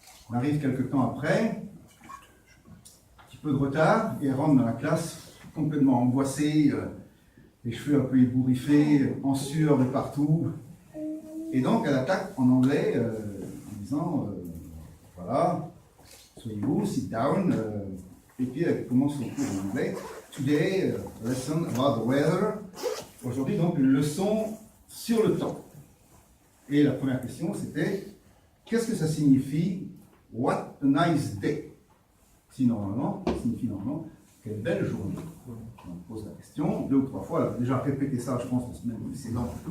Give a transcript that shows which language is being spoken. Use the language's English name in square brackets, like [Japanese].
[French] On arrive quelques temps après, un petit peu de retard, et elle rentre dans la classe complètement angoissée, les cheveux un peu ébouriffés, en sueur de partout. Et donc elle attaque en anglais en disant, voilà, soyez-vous, [English] sit down, [French] et puis elle commence son cours en anglais. [English] Today, lesson about the weather. [French] Aujourd'hui, donc, une leçon sur le temps. Et la première question, c'était, qu'est-ce que ça signifie [English] What a nice day? [French] Ça signifie normalement, quelle belle journée. On pose la question 2 ou 3 fois. Elle a déjà répété ça, je pense, la semaine précédente.